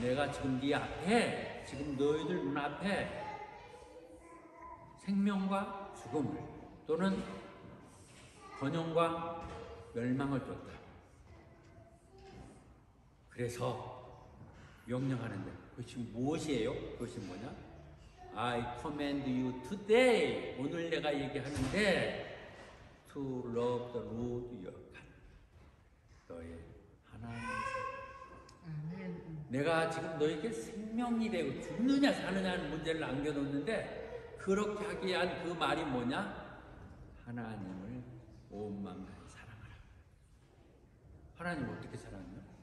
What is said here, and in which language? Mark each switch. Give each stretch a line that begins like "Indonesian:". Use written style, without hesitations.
Korean: 내가 지금 네 앞에 지금 너희들 눈앞에 생명과 죽음을 또는 번영과 멸망을 뒀다. 그래서 명령하는데 그것이 무엇이에요? 그것이 뭐냐?
English: I command you today.
Korean: 오늘 내가 얘기하는데
English: to love the Lord your God.
Korean: 너의 하나님의 내가 지금 너에게 생명이 되고 죽느냐 사느냐는 문제를 남겨놓는데 그렇게 하기 위한 그 말이 뭐냐? 하나님을 온 마음 다해 사랑하라. 하나님을 어떻게 사랑하냐?